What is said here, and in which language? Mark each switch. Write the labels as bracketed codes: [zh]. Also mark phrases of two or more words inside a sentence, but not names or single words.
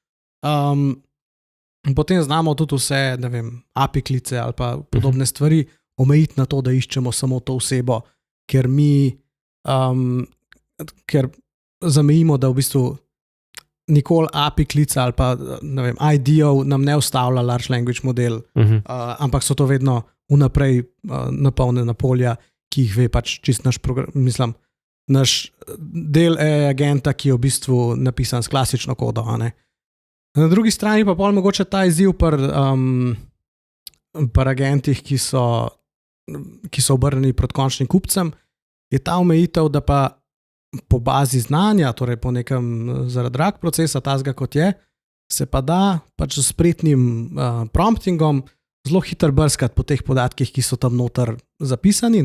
[sl] Potem znamo tudi vse, ne vem, API klice ali pa podobne stvari omejiti na to, da iščemo samo to osebo, ker ker zamejimo, da v bistvu nikoli API klica ali pa ne vem, ID-ov nam ne ustavlja [en] large language model, [sl] ampak so to vedno vnaprej napolnjena polja, ki jih ve pač čist naš program, mislim, naš del agenta, ki je v bistvu napisan s klasično kodo. Na drugi strani pa pol mogoče ta izziv pri agentih, ki so obrnjeni proti končnim kupcem, je ta omejitev, da pa po bazi znanja, torej po nekem zaradi drag procesa, tazga kot je, se pa da pač s spretnim promptingom zelo hitro brskati po teh podatkih, ki so tam noter zapisani.